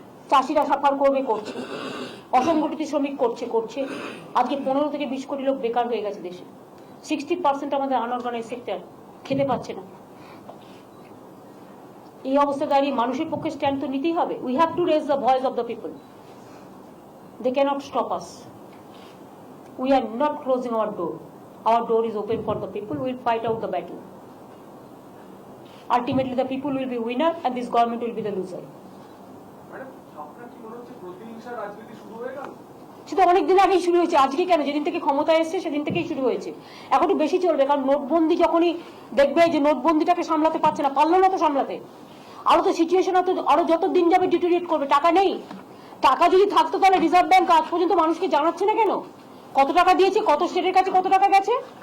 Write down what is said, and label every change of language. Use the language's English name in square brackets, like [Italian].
[Bangla] চাষিরা সাফার করবে, করছে, অসংগঠিত শ্রমিক করছে। আজকে 15 থেকে 20 কোটি লোক বেকার হয়ে গেছে দেশে। 60% আমাদের আনঅর্গানাইজ সেক্টর খেতে পাচ্ছে না। এই অবস্থা দাঁড়িয়ে মানুষের পক্ষে স্ট্যান্ড তো নিতেই হবে। [English] We have to raise the voice of the people. They cannot stop us. We are not closing our door. Our door is open for the people. We will fight out the battle. Ultimately, the people will be winner and this government will be the loser. [Bangla] সেটা অনেকদিন আগেই শুরু হয়েছে, আজকে কেন? যেদিন থেকে ক্ষমতা এসছে সেদিন থেকেই শুরু হয়েছে। এখন একটু বেশি চলবে, কারণ নোটবন্দি যখনই দেখবে যে নোটবন্দিটাকে সামলাতে পারছে না, পারলো না তো সামলাতে, আরো তো সিচুয়েশন আরো যত দিন যাবে ডিটোরিয়েট করবে। টাকা নেই, টাকা যদি থাকতো তাহলে রিজার্ভ ব্যাংক আজ পর্যন্ত মানুষকে জানাচ্ছে না কেন কত টাকা দিয়েছে, কত স্টেটের কাছে কত টাকা গেছে?